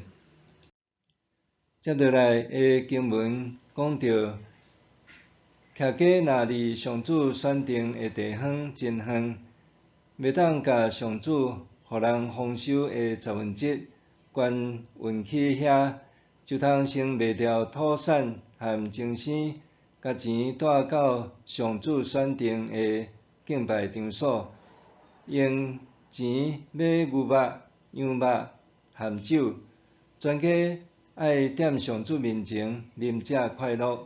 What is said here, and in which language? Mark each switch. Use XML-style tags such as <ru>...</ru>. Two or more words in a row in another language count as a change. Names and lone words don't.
<nan>接落来的经文讲到，徛家若离上主选定的地方真远，袂当甲上主互人丰收的1/10捐运去遐，就通先卖掉土产和精生，甲钱带到上主选定的敬拜场所，用钱买牛肉、羊肉和酒，全家爱踮上主面前啉食快乐。</nan>